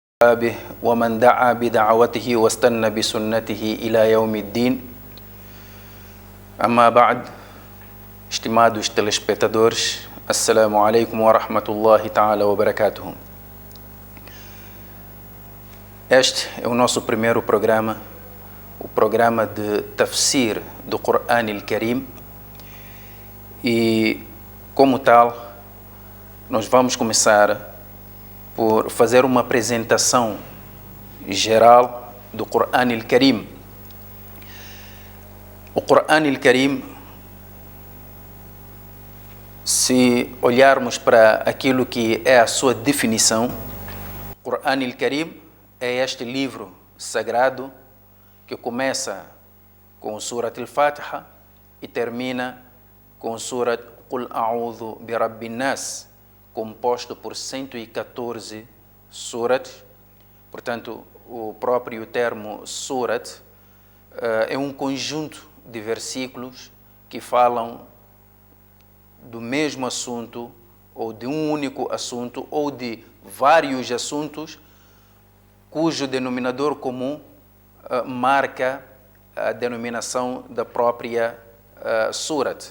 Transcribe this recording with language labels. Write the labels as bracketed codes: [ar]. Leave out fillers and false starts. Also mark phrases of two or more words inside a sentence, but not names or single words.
[ar] أصحابه ومن دعا بدعوته واستنى بسنته إلى يوم الدين. أما بعد, [pt] estimados telespectadores, [ar] السلام عليكم ورحمة الله تعالى وبركاته. [pt] Este é o nosso primeiro programa, o programa de Tafsir do Coran al-Karim, e como tal nós vamos começar por fazer uma apresentação geral do Coran al-Karim. O Coran al-Karim, se olharmos para aquilo que é a sua definição, o Coran al-Karim é este livro sagrado que começa com Surat al-Fatiha e termina com Surat Qul A'udhu bi Rabbin Nas, composto por 114 surat. Portanto, o próprio termo surat é um conjunto de versículos que falam do mesmo assunto, ou de um único assunto, ou de vários assuntos, cujo denominador comum marca a denominação da própria surat.